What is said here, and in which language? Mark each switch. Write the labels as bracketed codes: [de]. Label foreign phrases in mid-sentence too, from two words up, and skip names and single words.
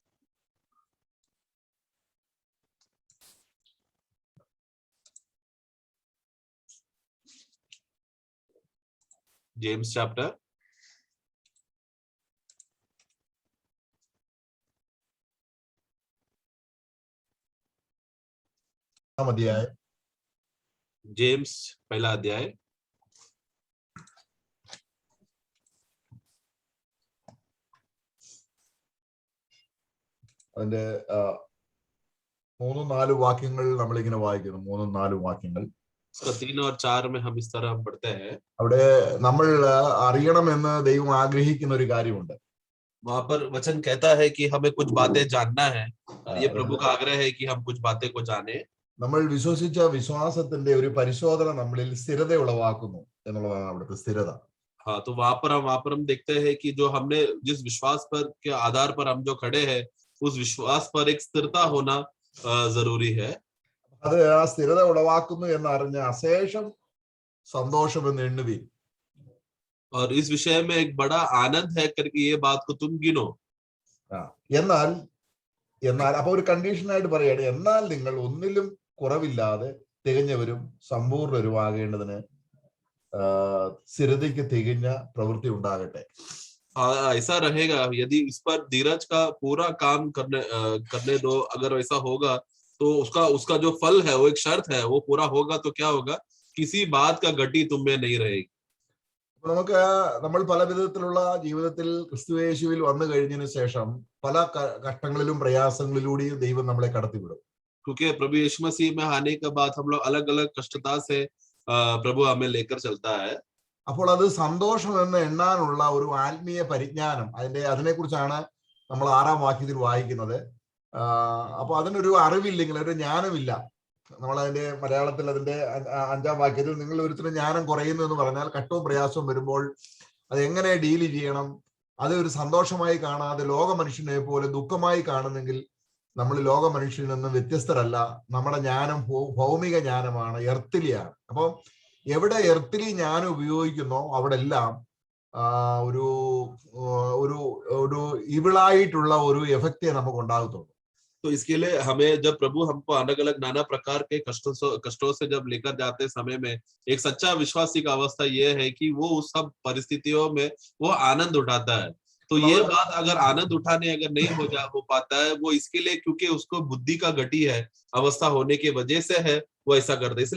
[hi] जेम्स चैप्टर अध्याय, जेम्स पहला अध्याय [ml] അതിന്റെ 3-4 വാക്യങ്ങൾ നമ്മളിങ്ങനെ വായിക്കുന്നു. 3-4 വാക്യങ്ങൾ [hi] 3 और 4 में हम इस तरह पढ़ते हैं। [ml] അവിടെ നമ്മൾ അറിയണമെന്ന് ദൈവം ആഗ്രഹിക്കുന്ന ഒരു കാര്യമുണ്ട്. [hi] वहां पर वचन कहता है कि हमें कुछ बातें जानना है। ये प्रभु का आग्रह है कि हम कुछ बातें को जाने। [ml] നമ്മൾ വിശ്വസിച്ച വിശ്വാസത്തിന്റെ ഒരു പരിശോധന നമ്മളിൽ സ്ഥിരത ഉളവാക്കുന്നു എന്നുള്ളതാണ് അവിടുത്തെ സ്ഥിരത. [hi] हाँ, तो वहां पर हम देखते हैं कि जो हमने जिस विश्वास पर के आधार पर हम जो खड़े हैं, उस विश्वास पर एक स्थिरता होना जरूरी है। [ml] അത് ആ സ്ഥിരത ഉളവാക്കുന്നു എന്നറിഞ്ഞ അശേഷം സന്തോഷമെന്ന് എണ്ണുവീൻ. [hi] और इस विषय में एक बड़ा आनंद है करके ये बात को तुम गिनो। [ml] എന്നാൽ അപ്പൊ ഒരു കണ്ടീഷനായിട്ട് പറയാണ്, എന്നാൽ നിങ്ങൾ ഒന്നിലും കുറവില്ലാതെ തികഞ്ഞവരും സമ്പൂർണ്ണരുമാകേണ്ടതിന് സ്ഥിരതയ്ക്ക് തികഞ്ഞ പ്രവൃത്തി ഉണ്ടാകട്ടെ. [hi] ऐसा रहेगा यदि इस पर धीरज का पूरा काम करने दो। अगर ऐसा होगा तो उसका जो फल है वो एक शर्त है, वो पूरा होगा तो क्या होगा, किसी बात का गति तुम में नहीं रहेगी। [ml] നമുക്ക് നമ്മൾ പല വിധത്തിലുള്ള ജീവിതത്തിൽ ക്രിസ്തുയേശുവിൽ വന്നു കഴിഞ്ഞതിന് ശേഷം പല കഷ്ടങ്ങളിലും പ്രയാസങ്ങളിലൂടെയും ദൈവം നമ്മളെ കടത്തിവിടും. [hi] क्योंकि प्रभु यीशु मसीह में आने के बाद हम लोग अलग अलग कष्टता से प्रभु हमें लेकर चलता है। [ml] അപ്പോൾ അത് സന്തോഷം എന്ന് എണ്ണാനുള്ള ഒരു ആത്മീയ പരിജ്ഞാനം, അതിനെക്കുറിച്ചാണ് നമ്മൾ 6-ാം വാക്യത്തിൽ വായിക്കുന്നത്. അപ്പൊ അതിനൊരു അറിവില്ലെങ്കിൽ, ഒരു ജ്ഞാനമില്ല. നമ്മളതിന്റെ മലയാളത്തിൽ അതിന്റെ 5-ാം വാക്യത്തിൽ നിങ്ങൾ ഒരുത്തരം ജ്ഞാനം കുറയുന്നു എന്ന് പറഞ്ഞാൽ കഷ്ടവും പ്രയാസവും വരുമ്പോൾ അത് എങ്ങനെ ഡീൽ ചെയ്യണം, അത് ഒരു സന്തോഷമായി കാണാതെ ലോക മനുഷ്യനെ പോലെ ദുഃഖമായി കാണുന്നെങ്കിൽ നമ്മൾ ലോക മനുഷ്യനിൽ നിന്ന് വ്യത്യസ്തരല്ല. നമ്മുടെ ജ്ഞാനം ഭൗമിക ജ്ഞാനമാണ്, എർത്തിലിയാണ്. അപ്പൊ എവിടെ എർത്തിലി ജ്ഞാനം ഉപയോഗിക്കുന്നോ അവിടെ എല്ലാം ഒരു ഒരു ഒരു ഇവിളായിട്ടുള്ള ഒരു എഫക്റ്റേ നമുക്ക് ഉണ്ടാകത്തുള്ളൂ. [hi] तो इसके लिए हमें जब प्रभु हमको अलग अलग नाना प्रकार के कष्टों से जब लेकर जाते समय में एक सच्चा विश्वासी का अवस्था यह है कि वो उस सब परिस्थितियों में वो आनंद उठाता है। तो ये बात अगर आनंद उठाने अगर नहीं हो पाता है, वो इसके लिए क्योंकि उसको बुद्धि का गति है, अवस्था होने की वजह से है वो ऐसा करता है।